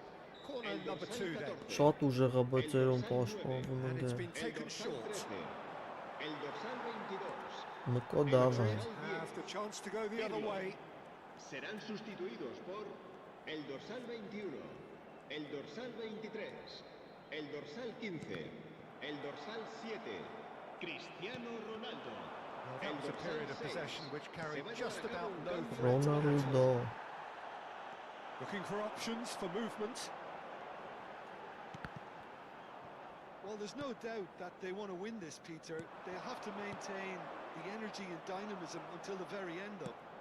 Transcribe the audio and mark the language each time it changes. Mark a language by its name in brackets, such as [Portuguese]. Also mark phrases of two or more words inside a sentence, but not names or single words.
[English] Corner number 2 then. [Armenian] Շատ ուժեղ է բծերում պաշտպանվում [English] And [Armenian] են [English] it's [Armenian] դե։ [English] been [Spanish] El [English] taken [Spanish] dorsal [English] short. 13. [Spanish] El dorsal 22. [Armenian] Մկո դավա։ [English] Have the chance to go the other way. [Spanish] Serán sustituidos por el dorsal 21, el dorsal 23, el dorsal 15, el dorsal 7, Cristiano Ronaldo. [English] Well, that was a period of possession which carried [Spanish] Se va a [English] just [Spanish] llevar a [English] about [Spanish] cabo un [English] no [Spanish] cambio. [English] threat at all. Ronaldo. Looking for options for movement. Well, there's no doubt that they want to win this, Peter. They'll have to maintain the energy and dynamism until the very end, though.